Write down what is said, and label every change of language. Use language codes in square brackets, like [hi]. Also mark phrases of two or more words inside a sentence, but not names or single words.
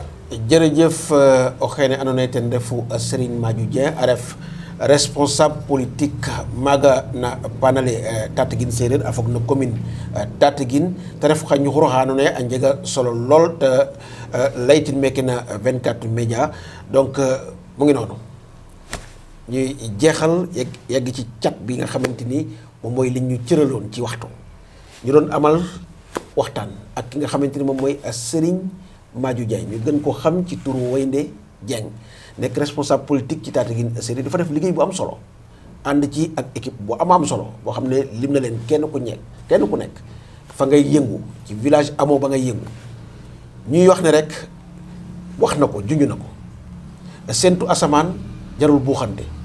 [srr] jërëjëf o xeene andoona yee ten refu Serigne Madiou Dieng a ref [fr] responsable politique [srr] maaga na panale Tataguine séeréer a fog no commune Tataguine te ref xa ñuxur xa andoona yee a njega solo lool te laytin meeke na 24 média [wo] donc mu ngi noonu ñuy jeexal yegg ci cat bi nga xamante ni moom mooy li ñu cëraloon ci waxtu ñu doon amal waxtaan ak ki nga xamante ni moom mooy Serigne Madiou Dieng ñu gën ko xam ci turu Waynde Dieng nekk [fr] responsable politique [wo] ci Tataguine séeréer dafa def liggéey bu am solo ànd ci ak équipe bu am solo boo xam ne lim na leen kenn ku nekk fa ngay yëngu ci village amoo ba ngay yëngu ñuy wax ne rek wax na ko junj na ko séntu asamaan jarul buuxante